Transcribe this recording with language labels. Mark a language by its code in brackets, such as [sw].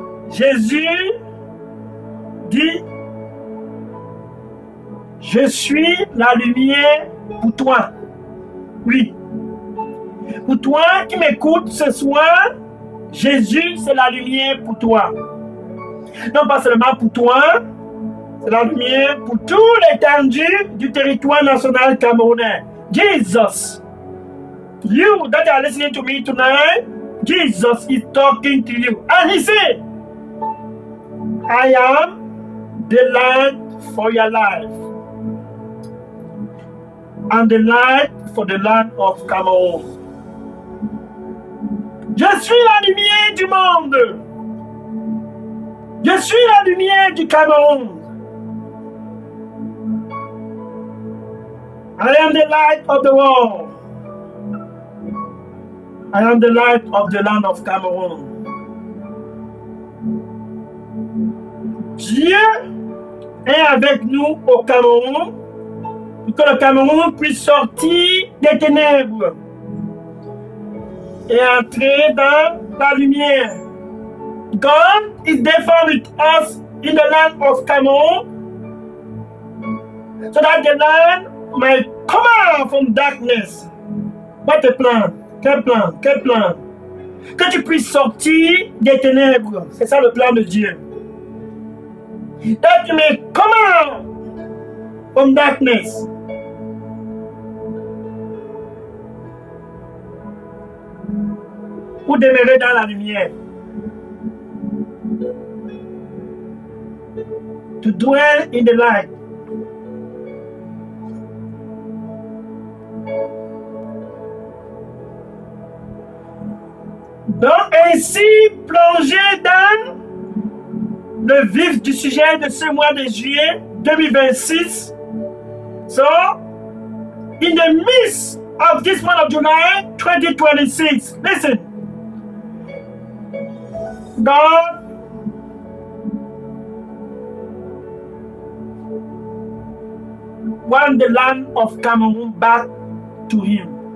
[fr] Jésus dit, je suis la lumière pour toi. Oui. Pour toi qui m'écoutes ce soir, Jésus, c'est la lumière pour toi. Non pas seulement pour toi, c'est la lumière pour tout l'étendue du territoire national camerounais. [en] Jesus, you that are listening to me tonight, Jesus is talking to you. And he said, I am the light for your life. And the light for the land of Cameroon. [fr] Je suis la lumière du monde. Je suis la lumière du Cameroun. [en] I am the light of the world. I am the light of the land of Cameroon. [fr] Dieu est avec nous au Cameroun pour que le Cameroun puisse sortir des ténèbres et entrer dans la lumière. [en] God is therefore with us in the land of Cameroon so that the land might come out from darkness. What a plan! [fr] Quel plan! Quel plan! Que tu puisses sortir des ténèbres. C'est ça le plan de Dieu. [en] That you may come out from darkness. [fr] Pour demeurer dans la lumière. [en] To dwell in the light. [fr] Donc, ainsi, plongé dans le vif du sujet de ce mois de juillet 2026. [en] So, in the midst of this month of July 2026, listen. God wants the land of Cameroon back to him.